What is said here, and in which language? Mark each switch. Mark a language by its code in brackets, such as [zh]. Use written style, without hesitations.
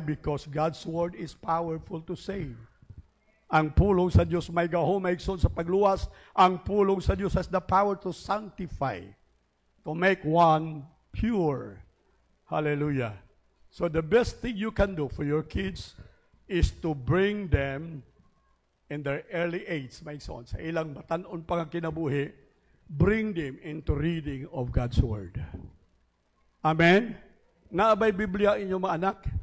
[en] Because God's Word is powerful to save. [ceb] Ang pulong sa Diyos may gahom, maigsoon sa pagluwas. Ang pulong sa Diyos [en] has the power to sanctify, to make one pure. Hallelujah. So the best thing you can do for your kids is to bring them in their early age, maigsoon, [ceb] sa ilang batanon pang kinabuhi, [en] bring them into reading of God's Word. Amen? [ceb] Naabay Biblia inyong mga anak?